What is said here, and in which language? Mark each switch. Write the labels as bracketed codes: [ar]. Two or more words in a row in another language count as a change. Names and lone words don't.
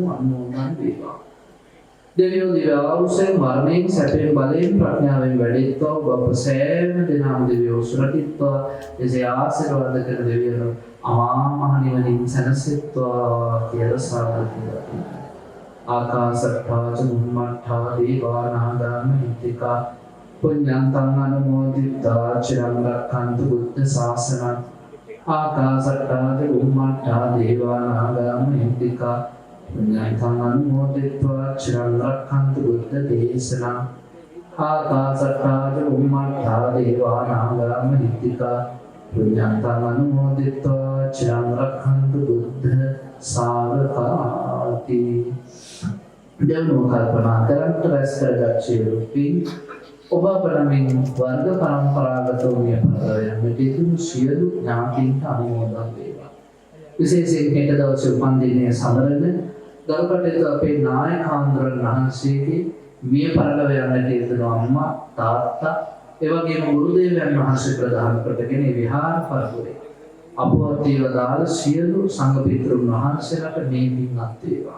[si] අනුමෝදන් වේවා. දෙවියෝ දිව්‍ය ආයුෂයෙන් මරණයෙන් සැපයෙන් බලයෙන් ප්‍රඥාවෙන් වැඩිත්වා ඔබ සෑම දිනම දෙවියෝ සුරකිත්වා එසේ ආශිර්වාද කර දෙවියෝ අමා මහ නිවනින් සැනසෙත්වා කියලා සාදුකාරය. [pi] ආකාශත්තා චුම්මත්තා දීවානාගාම හිතිකා පුඤ්ඤන්තං අනුමෝදිතා චිරං රක්ඛන්තු බුද්ධ ශාසනං. ආකාශත්තා චුම්මත්තා දීවානාගාම හිතිකා පුඤ්ඤන්තං අනුමෝදිत्वा චිරං රක්ඛන්තු බුද්ධ දේශනං. ආකාශත්තා චුම්මත්තා දීවානාගාම හිතිකා පුඤ්ඤන්තං අනුමෝදිत्वा චිරං රක්ඛන්තු බුද්ධ ශාවකාති. [si] දෙවනුව කල්පනා කරන්ට රැස් කරගත් සියලු පින් ඔබ අපනමින් වර්ග පරම්පරාගතව මිය පරලොවට යන සියලු ඥාතීන්ට අනුමෝදන් වේවා. විශේෂයෙන් හෙට දවසේ උපන්දිනය සමරන ගරුකටයුතු අපේ නායකාන්දරන් වහන්සේගේ මිය පරලොව යන්නට යෙදුණු අම්මා තාත්තා එවැගේම ගුරුදේවයන් වහන්සේ ප්‍රධාන කොටගෙන විහාර පරපුරේ අපවත් වේවාදාල සියලු සංඝ පිටුරුන් වහන්සේලාට මේ පින්වත් වේවා.